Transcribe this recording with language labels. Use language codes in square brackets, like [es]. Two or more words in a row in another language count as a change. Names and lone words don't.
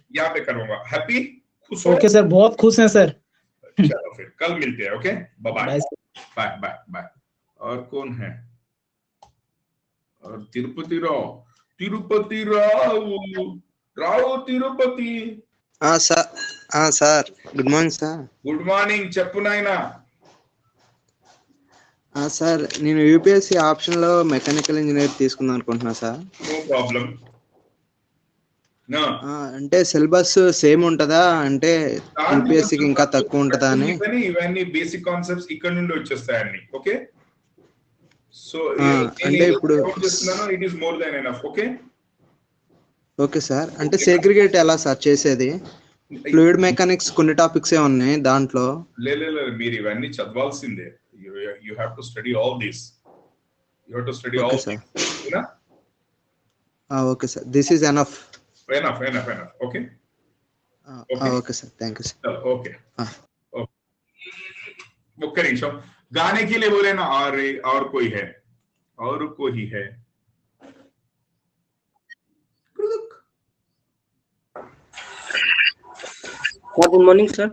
[hi] यहाँ पे करूंगा। हैप्पी, खुश हो? [en] okay sir, [hi] बहुत खुश हैं सर। चलो फिर कल मिलते हैं। [en] okay, bye bye bye bye bye. [hi] और कौन है? और तिरुपति राव, तिरुपति राव, राव तिरुपति। [en] sir good morning sir. good morning, [te] చెప్పు నాయనా. సార్ నేను యూపీఎస్సీ ఆప్షన్ లో [en] mechanical engineer [te] తీసుకుందాం అనుకుంటున్నా సార్. [en] no problem. [te] అంటే [en] syllabus same [te] ఉంటదా, అంటే యూపీఎస్సీకి ఇంకా తక్కువ ఉంటదా అని? ఇవన్నీ [en] basic concepts [te] ఇక్కడ నుండి వచ్చేస్తాయండి. [en] okay, so [te] అంటే ఇప్పుడు [en] it is more than enough. ఓకే okay sir, [te] అంటే సెగ్రిగేట్ ఎలా సార్ చేసేది? [en] fluid mechanics [te] కొన్ని టాపిక్స్ ఏ ఉన్నాయి దాంట్లో. లేదు మీరు ఇవన్నీ చదవాల్సిందే. [en] you have to study all this, you have to study all [te] సార్. ఓకేనా? [en] okay sir, this is enough. enough. okay okay sir, thank you sir. [hi] ओके, वो करें गाने के लिए बोले ना, और कोई है? और कोई है? [en] good morning sir.